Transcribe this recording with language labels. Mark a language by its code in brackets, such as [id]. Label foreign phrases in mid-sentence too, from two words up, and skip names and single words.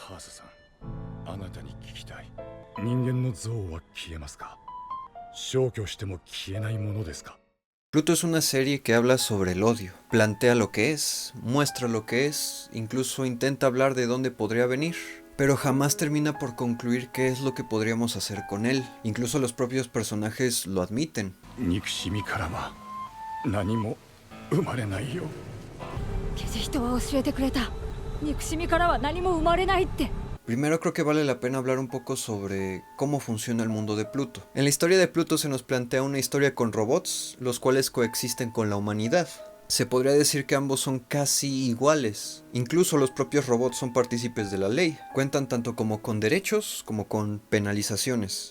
[ja] ハースさん、あなたに聞きたい。人間の像は消えますか？消去しても消えないものですか？ [es] Pluto es una serie que habla sobre el odio, plantea lo que es, muestra lo que es, incluso intenta hablar de dónde podría venir, pero jamás termina por concluir qué es lo que podríamos hacer con él. Incluso los propios personajes lo admiten. [ja] 憎しみからは何も生まれないよ。ケジ人は教えてくれた。憎しみからは何も生まれないって。 [es] Primero creo que vale la pena hablar un poco sobre cómo funciona el mundo de Pluto. En la historia de Pluto se nos plantea una historia con robots, los cuales coexisten con la humanidad. Se podría decir que ambos son casi iguales. Incluso los propios robots son partícipes de la ley. Cuentan tanto como con derechos como con penalizaciones.